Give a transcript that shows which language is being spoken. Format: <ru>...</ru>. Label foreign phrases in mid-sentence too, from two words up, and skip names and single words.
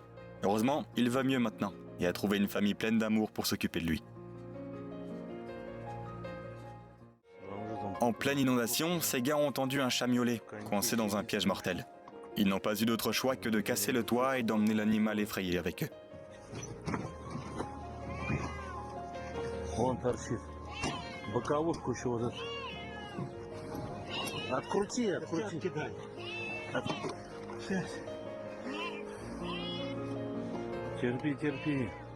<fr>Heureusement, il va mieux maintenant, et a trouvé une famille pleine d'amour pour s'occuper de lui. En pleine inondation, ces gars ont entendu un chat miauler, coincé dans un piège mortel. Ils n'ont pas eu d'autre choix que de casser le toit et d'emmener l'animal effrayé avec eux.</fr> <ru>Он торчит. Боковушку еще вот эту. Открути. Сейчас. Терпи.</ru>